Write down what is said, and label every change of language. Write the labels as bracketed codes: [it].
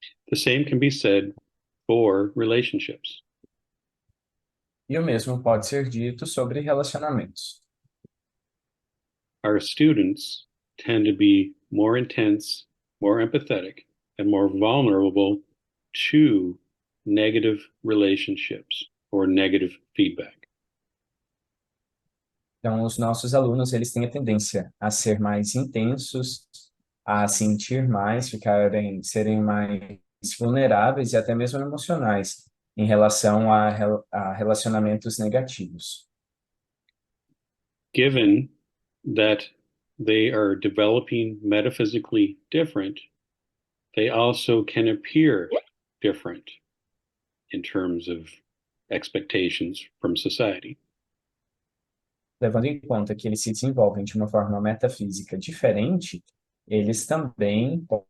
[en] The same can be said for relationships. [pt] E o mesmo pode ser dito sobre relacionamentos. [en] Our students tend to be more intense, more empathetic, and more vulnerable to negative relationships or negative feedback. [pt] Então, os nossos alunos, eles têm a tendência a ser mais intensos, a sentir mais, serem mais vulneráveis e até mesmo emocionais em relação a relacionamentos negativos. [en] Given that they are developing metaphysically different, they also can appear different in terms of expectations from society. [pt] Levando em conta que eles se desenvolvem de uma forma metafísica diferente, eles também